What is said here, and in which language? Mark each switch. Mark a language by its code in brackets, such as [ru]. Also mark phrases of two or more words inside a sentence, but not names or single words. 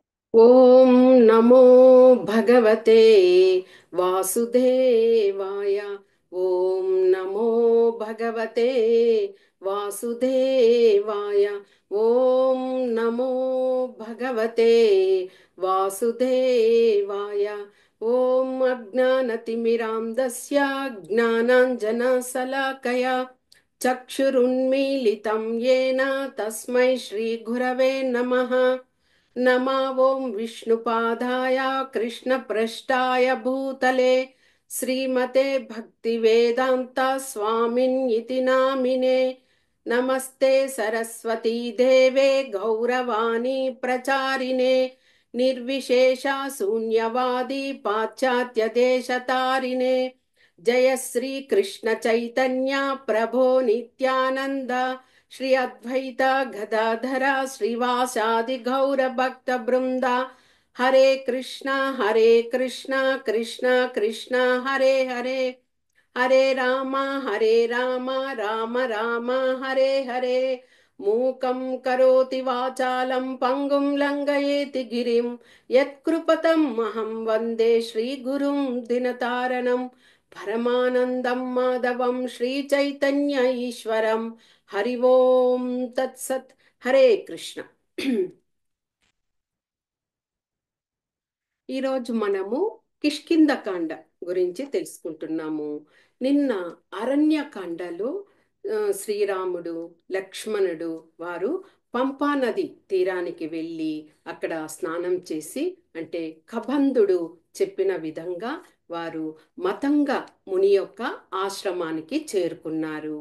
[sa] ఓం నమో భగవతే వాసుదేవాయ. ఓం నమో భగవతే వాసుదేవాయ. ఓం నమో భగవతే వాసుదేవాయ. ఓం అజ్ఞానతిమిరాంధస్య జ్ఞానాంజనశలాకయా చక్షురున్మీలితం येन తస్మై శ్రీగురవే నమః. नमा ओं विष्णुपादाय कृष्णपृष्ठाय भूतले श्रीमते भक्तिवेदान्त स्वामिन् इति नामिने। नमस्ते सरस्वती देवे गौरवाणी प्रचारिणे निर्विशेषा शून्यवादी पाश्चात्य देशतारिणे। जय श्री कृष्ण चैतन्य प्रभो नित्यानंद श्री अद्वैत गदाधर श्रीवासादि गौर भक्त वृंदा। हरे कृष्णा कृष्णा कृष्णा हरे हरे, हरे राम राम राम हरे हरे। मूकं करोति वाचालं पंगुं लंघयेति गिरिं यत्कृपतं महं वन्दे श्रीगुरुं दिनतारणं। परमानन्दं माधवं श्रीचैतन्य ईश्वरं। हरि ओम तत्सत्। हरे कृष्ण। [te] ఈరోజు మనము కిష్కింధకాండ గురించి తెలుసుకుంటున్నాము. నిన్న అరణ్యకాండలో శ్రీరాముడు లక్ష్మణుడు వారు పంపా నది తీరానికి వెళ్ళి అక్కడ స్నానం చేసి, అంటే కబంధుడు చెప్పిన విధంగా వారు మతంగ ముని యొక్క ఆశ్రమానికి చేరుకున్నారు.